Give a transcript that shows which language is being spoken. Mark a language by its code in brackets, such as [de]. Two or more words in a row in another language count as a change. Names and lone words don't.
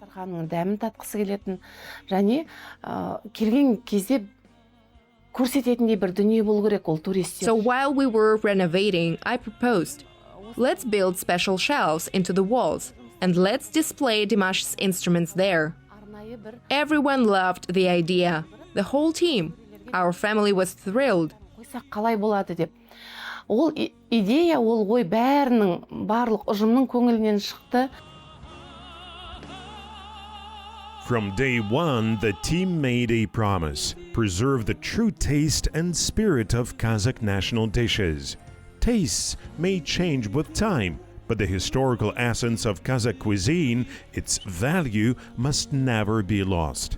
[en] So while we were renovating, I proposed, let's build special shelves into the walls and let's display Dimash's instruments there. Everyone loved the idea. The whole team. Our family was thrilled. [kk] Ол идея, ол ой бәрінің, барлық ұжымның көңілінен шықты. [en] From day one, the team made a promise: preserve the true taste and spirit of Kazakh national dishes. Tastes may change with time, but the historical essence of Kazakh cuisine, its value, must never be lost.